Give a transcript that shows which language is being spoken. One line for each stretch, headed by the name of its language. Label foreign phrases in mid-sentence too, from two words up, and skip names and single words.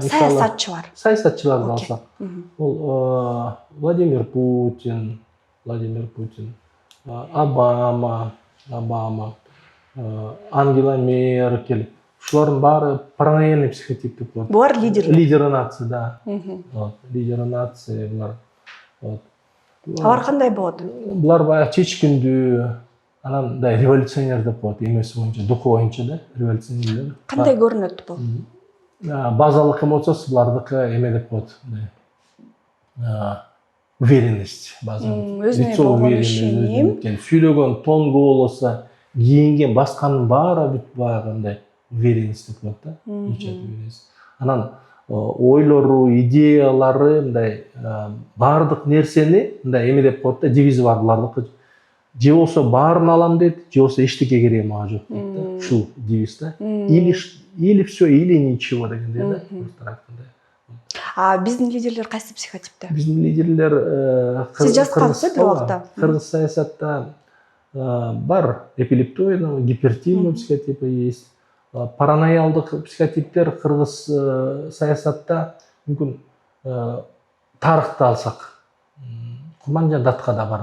Kyrgyz: саясатчылар. Саясатчыларды алсак. Бул Владимир Путин, Обама, Ангела Меркель. Ушулардын баары
Russian: паранояльный психотип
Kyrgyz: деп коет. Булар лидерлер.
Russian: Лидеры нации, да. Лидеры нации булар.
Kyrgyz: Алар кандай болот? Булар баягы чечкиндүү, анан мындай революционер деп коет, эмеси боюнча, духу боюнча да, революционер. Кандай көрүнөт бул? Базалык эмоциясы булардыкы эме деп коет, мындай уверенность, базалык. Өзүнө болгон ишеним. Сүйлөгөн тон болосо, кийинген, басканын баары бүт баягы мындай уверенность деп коет да. Анан ойлору, идеялары мындай баардык нерсени мындай эме деп коет да, девизи бар булардыкы. Же болсо баарын алам дейт, же болсо эчтеке кереги мага жок дейт да. Ушул девиз да.
Russian: Или все, или ничего
Kyrgyz: дегендей да. Биздин лидерлер кайсы психотипте? Биздин лидерлер сиз жазгансыз бир убакта. Кыргыз саясатта бар
Russian: эпилептоидный, гипертимный психотипы есть.
Kyrgyz: Параноялдык психотиптер кыргыз саясатта мүмкүн тарыхты алсак, Курманжан Даткада бар.